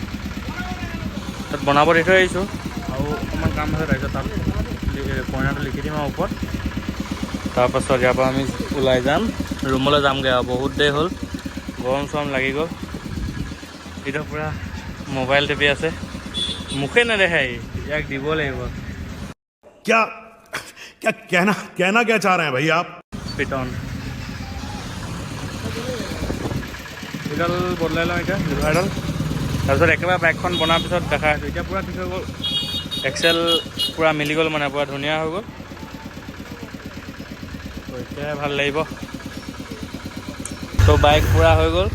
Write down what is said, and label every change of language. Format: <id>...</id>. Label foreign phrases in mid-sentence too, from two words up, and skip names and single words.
<as>তাত বনাব দি থৈ আহিছোঁ, আৰু অকণমান কাম আছে, তাৰপিছত তাত কইনাটো লিখি দিম আৰু ওপৰত। তাৰপাছত ইয়াৰ পৰা আমি ওলাই যাম, ৰুমলৈ যামগৈ আৰু। বহুত দেৰি হ'ল, গৰম চৰম লাগি গ'ল। এতিয়া পূৰা মোবাইল টিপি আছে, মুখে নেদেখাই, ইয়াক দিব লাগিব।</as> <hi>क्या क्या कहना क्या चाह रहे हैं भाई आप?</hi> <as>পিটন এইডাল বদলাই লওঁ এতিয়া, লিভাৰডাল। তাৰপিছত একেবাৰে বাইকখন বনাৰ পিছত দেখাই আছোঁ। এতিয়া পূৰা ঠিক হৈ গ'ল, এক্সেল পূৰা মিলি গ'ল, মানে পূৰা ধুনীয়া হৈ গ'ল। এতিয়াই ভাল লাগিব। তো বাইক পূৰা হৈ গ'ল।</as>